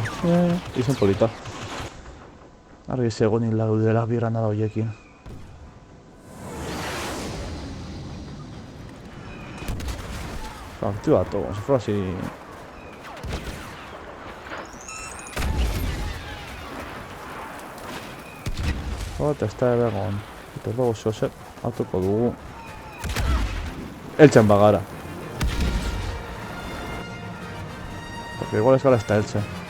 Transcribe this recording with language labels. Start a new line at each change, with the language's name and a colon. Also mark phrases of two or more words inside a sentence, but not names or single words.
Basque: Izen polita. Argi zegoen hil daudela bi granada horiekin.
Spanish: Activato, como si fuera así.
Basque: Eta ez da egon. Eta luego zozer, hartuko dugu. Eltzen bagara.
Spanish: Porque igual
Basque: ez gara ez da eltzen.